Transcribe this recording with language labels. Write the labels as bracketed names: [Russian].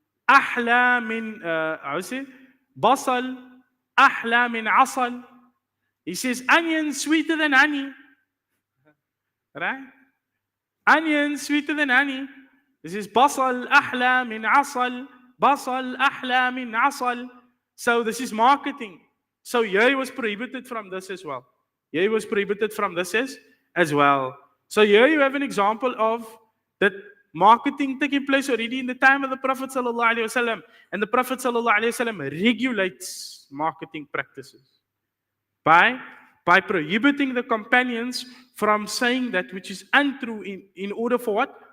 [Arabic] أحلى من [English] how is it? [Arabic] بصل أحلى من عسل. [English] He says onion sweeter than honey. Right? Onion sweeter than honey. This is [Arabic] بصل أحلى من عسل. بصل أحلى من عسل. [English] So this is marketing. So here he was prohibited from this as well. Here he was prohibited from this as well. So here you have an example of that marketing taking place already in the time of the Prophet sallallahu alaihi wasallam, and the Prophet sallallahu alaihi wasallam regulates marketing practices by prohibiting the companions from saying that which is untrue in order for what?